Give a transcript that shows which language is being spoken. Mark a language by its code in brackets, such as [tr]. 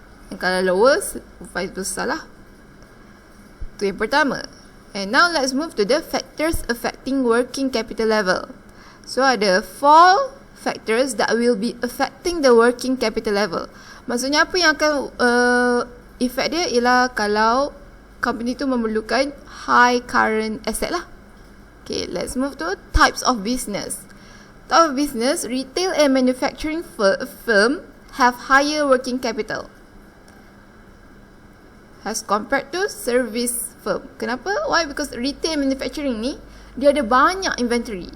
[ms] Dan kalau lower, vice versa lah. Itu yang pertama. [en] And now let's move to the factors affecting working capital level. So ada 4 factors that will be affecting the working capital level. [ms] Maksudnya apa yang akan effect dia ialah kalau company tu memerlukan high current asset lah. [en] Okay, let's move to types of business. Type of business, retail and manufacturing firm have higher working capital as compared to service firm. [ms] Kenapa? [en] Why? Because retail manufacturing [ms] ni dia ada banyak [en] inventory.